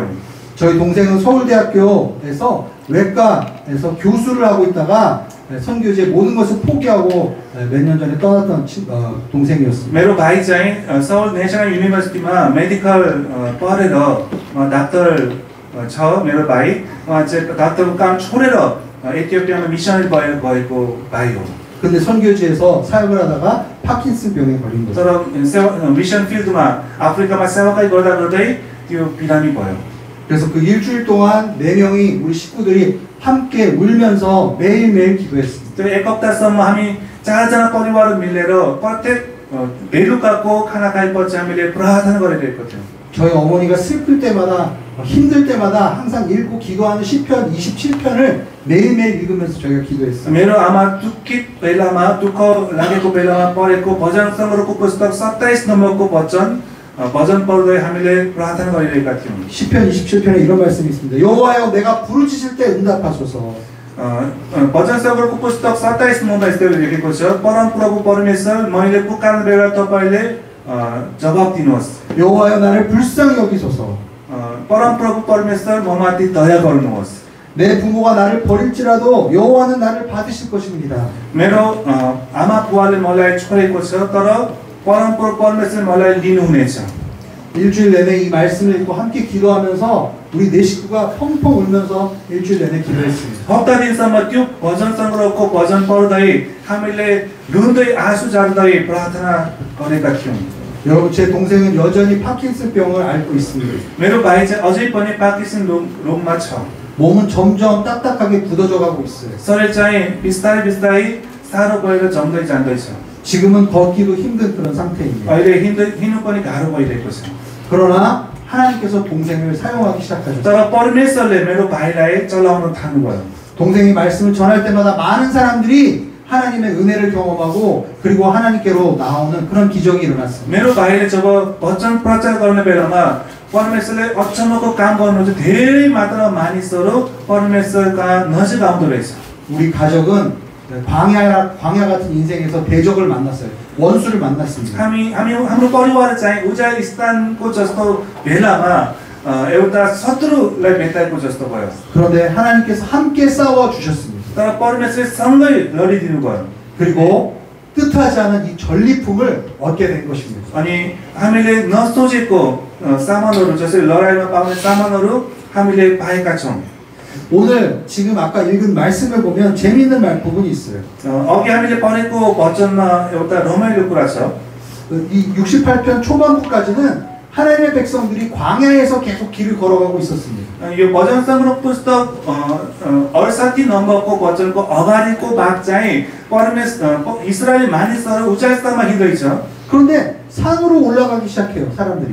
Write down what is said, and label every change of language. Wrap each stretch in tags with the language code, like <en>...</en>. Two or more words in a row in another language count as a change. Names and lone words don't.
<ko>저희 동생은 서울대학교에서 외과에서 교수를 하고 있다가 선교지의 모든 것을 포기하고 몇 년 전에 떠났던 동생이었습니다.</ko> <ne>मेरो भाइ चाहिँ सौल नेसनल युनिभर्सिटीमा मेडिकल पढेर डाक्टर छ मेरो भाइ। उहाँ चाहिँ डाक्टरको काम छोडेर एथियोपियामा मिसनरी भएको भाइ हो।</ne> <ko>근데 선교지에서 사역을 하다가 파킨슨병에 걸린 거죠.</ko> <ne>तर</ne> <en>mission field</en> <ne>अफ्रिकामा सेवाकाई गर्दा गर्दै त्यो बिरामी भयो।</ne> <ko>그래서 그 일주일 동안 4명이 우리 식구들이 함께 울면서 매일매일 기도했습니다.</ko> <ne>त्यो एक हप्तासम्म हामी चारजना परिवार मिलेर प्रत्येक बेलुकाको खाना खाएपछि हामीले प्रार्थना गरिरहेको थियौँ।</ne> <ko>저희 어머니가 슬플 때마다 힘들 때마다 항상 읽고 기도하는 시편 27편을 매일매일 읽으면서 저희가 기도했어요.</ko> <ne>मेरो आमा दुःखित बेलामा दुःख लागेको बेलामा पढेको भजन सङ्ग्रहको पुस्तक 27 नम्बरको भजन पढ्दै हामीले प्रार्थना गरिरहेका थियौँ।</ne> <ko>시편 27편에 이런 말씀이 있습니다. 여호와여 내가 부르짖을 때 응답하소서.</ko> <ne>भजन सङ्ग्रहको पुस्तक 27 नम्बरमा यस्तो लेखेको छ, परमप्रभु परमेश्वर मैले पुकार्ने बेला तपाईँले जवाब दिनुहोस्।</ne> <ko>여호와여 나를 불쌍히 여기소서.</ko> <ne>परमप्रभु परमेश्वर ममाथि दया गर्नुहोस्।</ne> <ko>내 부모가 나를 버릴지라도 여호와는 나를 받으실 것입니다.</ko> <ne>मेरो आमा बुवाले मलाई छोडेको छ तर परमप्रभु परमेश्वर मलाई लिनुहुनेछ।</ne> <ko>일주일 내내 이 말씀을 읽고 함께 기도하면서 우리 네 식구가 펑펑 울면서 일주일 내내 기도했습니다.</ko> <ne>हप्ता दिनसम्म त्यो भजन सङ्ग्रहको भजन पढ्दै हामीले रुँदै आँसु झार्दै प्रार्थना गरेका थियौँ।</ne> <ko>여러분 제 동생은 여전히 파킨슨병을 앓고 있습니다.</ko> <ne>मेरो भाइ चाहिँ अझै पनि पार्किन्सन रोगमा छ।</ne> <ko>몸은 점점 딱딱하게 굳어져 가고 있어요.</ko> <ne>शरीर चाहिँ बिस्तारै बिस्तारै साह्रो भएर जम्दै जाँदैछ।</ne> <ko>지금은 걷기도 힘든 그런 상태입니다.</ko> <ne>अहिले हिँड्नु पनि गाह्रो भइरहेको छ।</ne> <ko>그러나 하나님께서 동생을 사용하기 시작하셨어요.</ko> <ne>तर परमेश्वरले मेरो भाइलाई चलाउन थाल्नुभयो।</ne> <ko>동생이 말씀을 전할 때마다 많은 사람들이 하나님의 은혜를 경험하고 그리고 하나님께로 나오는 그런 기적이 일어났습니다.</ko> <ne>मेरो भाइले जब वचन प्रचार गर्ने बेलामा परमेश्वरले अचम्मको काम गर्नुहुन्छ। धेरै मात्रामा मानिसहरू परमेश्वरका नजिक आउँदो रहेछ।</ne> <ko>우리 가족은 광야 같은 인생에서 대적을 만났어요. 원수를 만났습니다.</ko> <ne>हाम्रो परिवार चाहिँ उजाय स्थानको जस्तो बेलामा एउटा शत्रुलाई भेटाएको जस्तो भयो।</ne> <ko>그런데 하나님께서 함께 싸워 주셨습니다.</ko> <ne>तर परमेश्वरले सँगै लडिदिनु भयो।</ne> <ko>그리고 뜻하지 않은 이 전리품을 얻게 된 것입니다.</ko> <ne>अनि हामीले नसोचेको सामानहरू जसरी लडाइँमा पाउने सामानहरू हामीले पाएका छौँ।</ne> <ko>오늘 지금 아까 읽은 말씀을 보면 재미있는 부분이 있어요.</ko> <ne>अघि हामीले पढेको वचनमा एउटा रमाइलो कुरा छ।</ne> <ko>이 68편 초반부까지는 하나님의 백성들이 광야에서 계속 길을 걸어가고 있었습니다.</ko> <ne>यो भजन सङ्ग्रह पुस्तक 68 नम्बरको वचनको अगाडिको भाग चाहिँ इस्रायली मानिसहरू उचाइस्तरमा हिँड्दैछ।</ne> <ko>그런데 산으로 올라가기 시작해요, 사람들이.</ko>